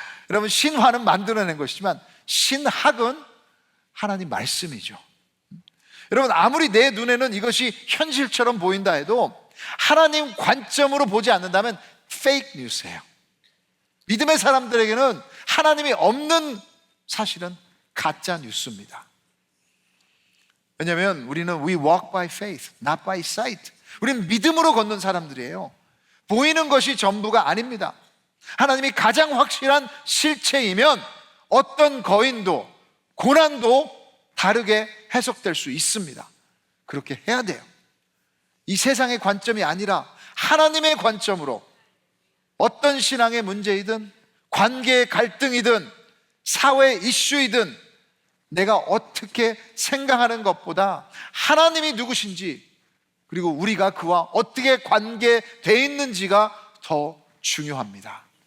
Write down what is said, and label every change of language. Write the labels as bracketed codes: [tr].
[ko] 여러분, 신화는 만들어낸 것이지만 신학은 하나님 말씀이죠. 여러분, 아무리 내 눈에는 이것이 현실처럼 보인다 해도 하나님 관점으로 보지 않는다면 페이크 뉴스예요. 믿음의 사람들에게는 하나님이 없는 사실은 가짜 뉴스입니다. 왜냐하면 우리는 [en] we walk by faith, not by sight. [ko] 우리는 믿음으로 걷는 사람들이에요. 보이는 것이 전부가 아닙니다. 하나님이 가장 확실한 실체이면 어떤 거인도 고난도 다르게 해석될 수 있습니다. 그렇게 해야 돼요. 이 세상의 관점이 아니라 하나님의 관점으로 어떤 신앙의 문제이든 관계의 갈등이든 사회 이슈이든 내가 어떻게 생각하는 것보다 하나님이 누구신지, 그리고 우리가 그와 어떻게 관계되어 있는지가 더 중요합니다.